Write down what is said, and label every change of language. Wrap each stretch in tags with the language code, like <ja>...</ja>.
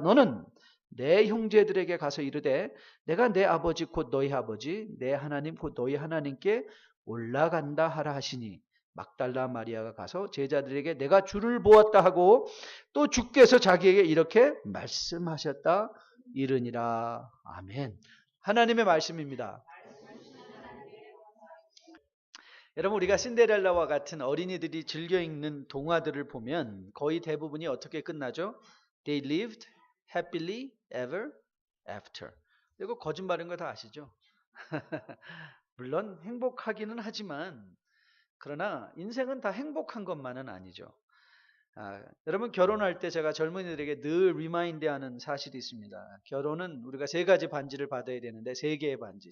<ko>너는 내 형제들에게 가서 이르되 내가 내 아버지 곧 너희 아버지 내 하나님 곧 너희 하나님께 올라간다 하라 하시니 막달라 마리아가 가서 제자들에게 내가 주를 보았다 하고 또 주께서 자기에게 이렇게 말씀하셨다 이르니라. 아멘. 하나님의 말씀입니다. 여러분 우리가 신데렐라와 같은 어린이들이 즐겨 읽는 동화들을 보면 거의 대부분이 어떻게 끝나죠?</ko> <en>They lived happily ever after.</en> <ko>이거 거짓말인 거 다 아시죠? 물론 행복하기는 하지만 그러나 인생은 다 행복한 것만은 아니죠. 여러분 결혼할 때 제가 젊은이들에게 늘 리마인드하는 사실이 있습니다. 결혼은 우리가 세 가지 반지를 받아야 되는데 세 개의 반지.</ko>